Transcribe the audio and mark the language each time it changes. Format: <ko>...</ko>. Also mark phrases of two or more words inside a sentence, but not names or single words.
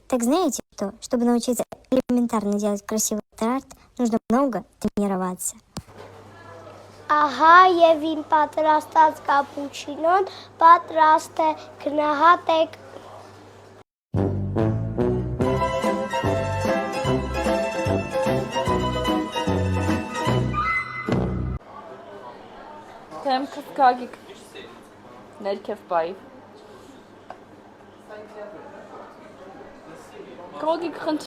<ru>Так знаете что? Чтобы научиться элементарно делать красивый тарт, нужно много тренироваться.</ru> <hy>Ահա եւ իմ պատրաստած կապուչինոն պատրաստ է, գնահատեք։ Թեմքով կագիկ ներքև բայ։ Կոգիկ խնդրում</hy>